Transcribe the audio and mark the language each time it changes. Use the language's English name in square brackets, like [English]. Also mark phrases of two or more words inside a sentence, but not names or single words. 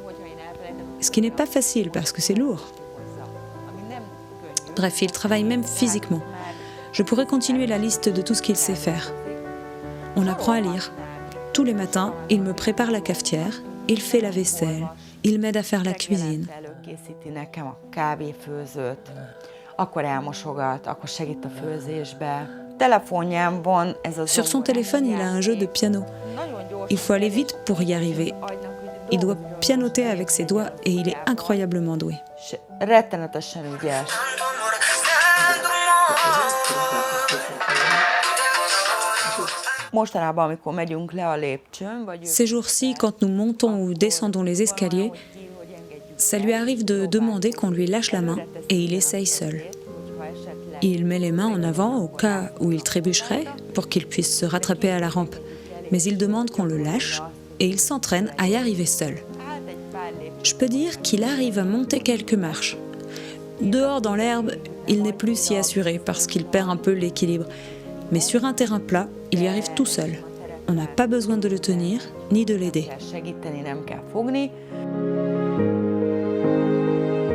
[French] Ce qui n'est pas facile parce que c'est lourd. Bref, il travaille même physiquement. Je pourrais continuer la liste de tout ce qu'il sait faire. On apprend à lire. Tous les matins, il me prépare la cafetière, il fait la vaisselle, il m'aide à faire la cuisine. [Hungarian] Előkészíti nekem a kávéfőzőt, akkor elmosogat, akkor segít a főzésbe. Telefonján van ez az. [French] Sur son téléphone, il a un jeu de piano. Il faut aller vite pour y arriver. Il doit pianoter avec ses doigts et il est incroyablement doué. [Hungarian] Rettenetesen ügyes. Mostanában, amikor megyünk le a lépcsőn, vagy [French] Ces jours-ci, quand nous montons ou descendons les escaliers, ça lui arrive de demander qu'on lui lâche la main et il essaye seul. Il met les mains en avant au cas où il trébucherait pour qu'il puisse se rattraper à la rampe. Mais il demande qu'on le lâche et il s'entraîne à y arriver seul. Je peux dire qu'il arrive à monter quelques marches. Dehors dans l'herbe, il n'est plus si assuré parce qu'il perd un peu l'équilibre. Mais sur un terrain plat, il y arrive tout seul. On n'a pas besoin de le tenir ni de l'aider. [Hungarian] segíteni nem kell fogni.